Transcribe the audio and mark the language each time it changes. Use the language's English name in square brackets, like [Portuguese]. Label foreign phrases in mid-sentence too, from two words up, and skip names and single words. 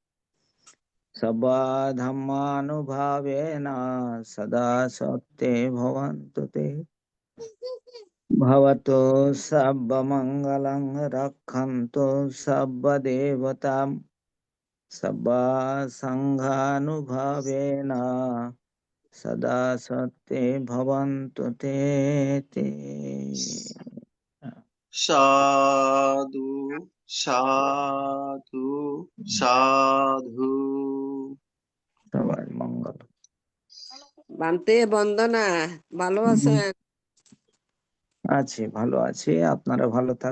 [Sanskrit] सद्धर्मानुभावेन सदा सत्ये भवन्तु ते भवतु सर्वमङ्गलं रक्षन्तु सर्वदेवतां सङ्घानुभावेन सदा सत्ये भवन्तु ते [Bangla] সাধু সাধু সাধু। সবার মঙ্গল। বান্তে বন্দনা, ভালো আছেন? আছি, ভালো আছি, আপনারা ভালো থাকুন।